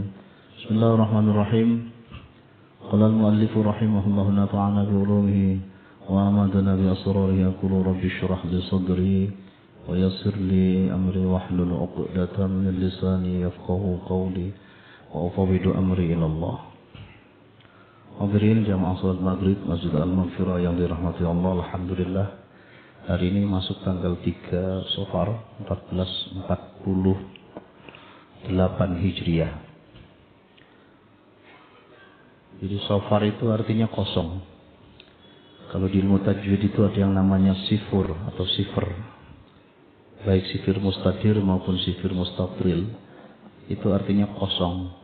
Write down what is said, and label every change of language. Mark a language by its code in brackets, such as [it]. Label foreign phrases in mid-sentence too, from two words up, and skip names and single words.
[ar] بسم الله الرحمن الرحيم. قال المؤلف رحمه الله نفعنا بعلومه وأمدنا بأسراره. يقول رب اشرح لي صدري ويسر لي أمري واحلل عقدة من لساني يفقهوا قولي وأفوض أمري إلى الله. [id] Hadirin jamaah salat maghrib Masjid Al-Maghfirah yang dirahmati Allah, alhamdulillah hari ini masuk tanggal 3 Safar 1448 Hijriah. Jadi Safar itu artinya kosong. Kalau di ilmu tajwid itu ada yang namanya sifur atau sifr, baik [ar] صفير مستدير [id] maupun [ar] صفير مستطيل, [id] itu artinya kosong.